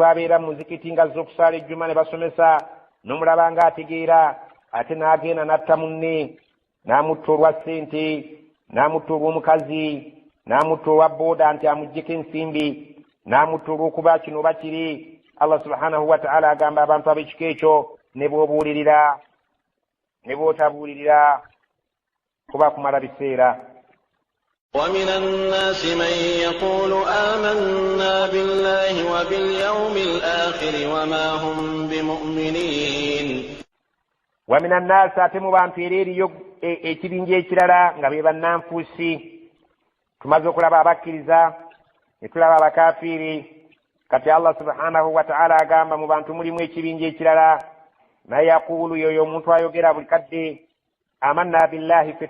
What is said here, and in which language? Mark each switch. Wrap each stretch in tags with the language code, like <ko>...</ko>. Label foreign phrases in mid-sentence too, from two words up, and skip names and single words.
<lg>abeera mu muzikiti ng'azze okusaala ejjuma ne basomesa n'omulaba ng'ategeera ate n'agenda n'atta munne n'amutta olwa ssente n'amutta olw'omukazi n'amutta olwa booda nti amuggyeko ensimbi n'amutta olw'okuba kino oba kiri Allah</lg> <ar>سبحانه وتعالى</ar> <lg>agamba abantu ab'ekika ekyo ne bw'obuulirira ne bw'otabuulirira kuba kumala biseera.</lg> <ar>ومن الناس من يقول آمنا بالله وباليوم الآخر وما هم بمؤمنين. ومن الناس</ar> <lg>اتم bantu eriyo ekibinja ekirala nga be bannanfuusi tumaze okulaba abakkiriza ne tulaba abakafiiri kati Allah</lg> <ar>سبحانه وتعالى</ar> <lg>agamba mu bantu mulimu ekibinja ekirala naye yaqulu yoyo omuntu ayogera buli kadde</lg> <ar>آمنا بالله</ar> <lg>fe</lg>